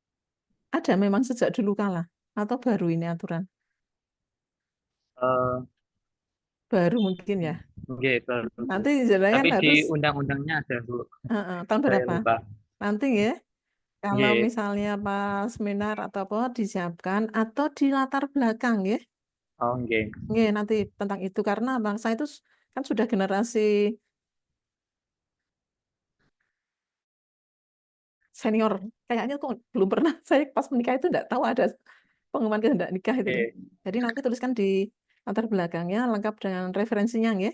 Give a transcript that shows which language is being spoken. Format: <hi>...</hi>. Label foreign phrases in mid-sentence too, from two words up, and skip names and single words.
<id>Ada memang sejak dulu kala atau baru ini aturan? baru mungkin ya. Nggih, baru. Nanti jenengan Tapi di harus undang-undangnya ada, Bu. tahun Saya berapa? lupa. Nanti ya. Kalau Nggih. misalnya pas seminar atau apa disiapkan atau di latar belakang ya. Oh, nggih. Nggih, nanti tentang itu karena bangsa itu kan sudah generasi senior. Kayaknya kok belum pernah saya pas menikah itu enggak tahu ada pengumuman kehendak nikah itu. Oke. Jadi nanti tuliskan di latar belakangnya lengkap dengan referensinya nggih.</id>